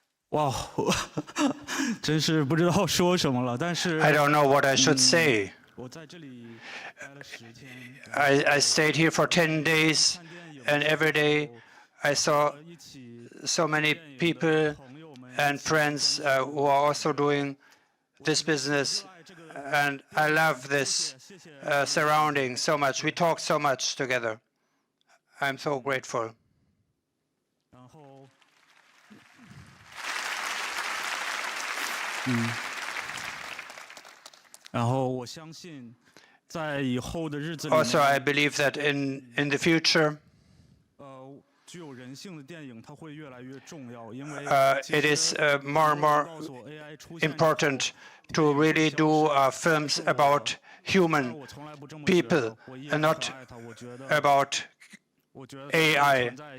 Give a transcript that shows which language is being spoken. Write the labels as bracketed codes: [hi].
[zh] 哇，真是不知道说什么了。但是 [en] I don't know what I should say. [zh] 我在这里待了10天。 [en] I stayed here for 10 days, and every day I saw so many people and friends who are also doing this business, and I love this surrounding so much. We talk so much together. I'm so grateful. [zh] 然后我相信，在以后的日子里 [en] Also, I believe that in the future, [zh] 具有人性的电影它会越来越重要，因为 [en] it is more and more important to really do films about human people and not about AI.